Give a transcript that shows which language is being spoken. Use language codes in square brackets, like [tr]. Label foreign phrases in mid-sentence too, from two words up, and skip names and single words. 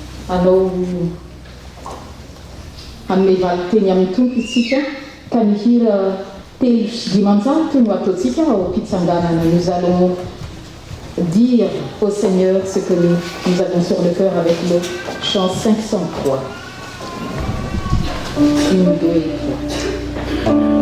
[mg] anao anome valiteny amin'ny tompo isika ka ny hira telo sy dimanjato no ataontsika ao am-pitsanganana. [fr] Nous allons dire au Seigneur ce que nous avons sur le cœur avec le chant 503. 1, 2 et 3.